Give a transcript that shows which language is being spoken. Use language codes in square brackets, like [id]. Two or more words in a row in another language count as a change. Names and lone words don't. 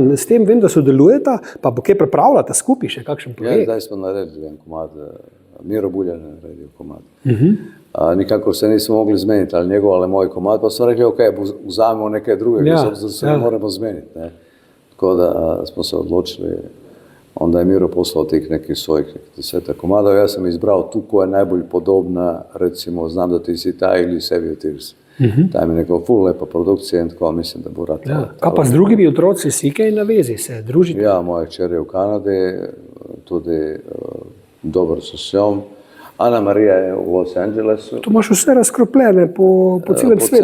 [sl] s tem vem, da sodelujeta, pa bo kaj pripravljata skupaj še kakšen projekt. Ja, zdaj smo naredili en komad, Miro Buljan je naredil komad. Nikakor se nismo mogli zmeniti, ali njegov ali moj komad, pa smo rekli, ok, vzamemo nekaj drugega, zato se ne moremo zmeniti. [hr] Tako da smo se odločili onda je Miro poslao tih nekih svojih 10 komadov. Ja sam izbrao tu koja je najbolj podobna, recimo, znam da ti si taj ili Save Your Tears. [sl] Taj mi je neko full lepa produkcija in tako mislim, da bo rad. Ja. Kaj pa z drugimi otroci, si kaj na vezi, se družite? [hr] Ja, moja kćer je u Kanadi, tudi dobro s njom. Ana Marija je u Los Angelesu. [sl] To imaš vse razkropljene po celem svetu.